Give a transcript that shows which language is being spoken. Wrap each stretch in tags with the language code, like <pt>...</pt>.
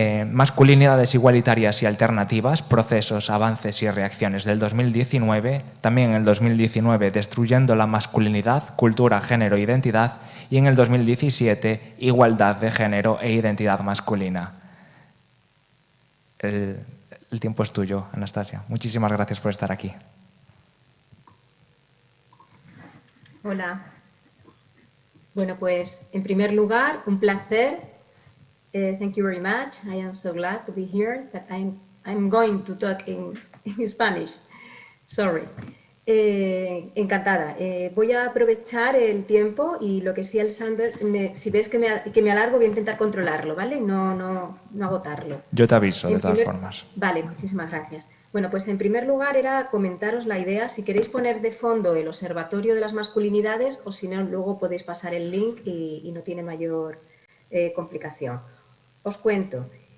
<es>Masculinidades igualitarias y alternativas, procesos, avances y reacciones, del 2019, también en el 2019, Destruyendo la masculinidad, cultura, género e identidad, y en el 2017, Igualdad de género e identidad masculina. El tiempo es tuyo, Anastasia. Muchísimas gracias por estar aquí. Hola. Bueno, pues en primer lugar, un placer.</es> <en>Thank you very much. I am so glad to be here, but I'm going to talk in Spanish.</en> <es>Sorry. Encantada. Voy a aprovechar el tiempo y lo que sí, Alexander, si ves que me alargo, voy a intentar controlarlo, ¿vale? No agotarlo. Yo te aviso, de todas formas. Vale, muchísimas gracias. Bueno, pues en primer lugar era comentaros la idea, si queréis poner de fondo el Observatorio de las Masculinidades, o si no, luego podéis pasar el link y no tiene mayor complicación. Os cuento.</es>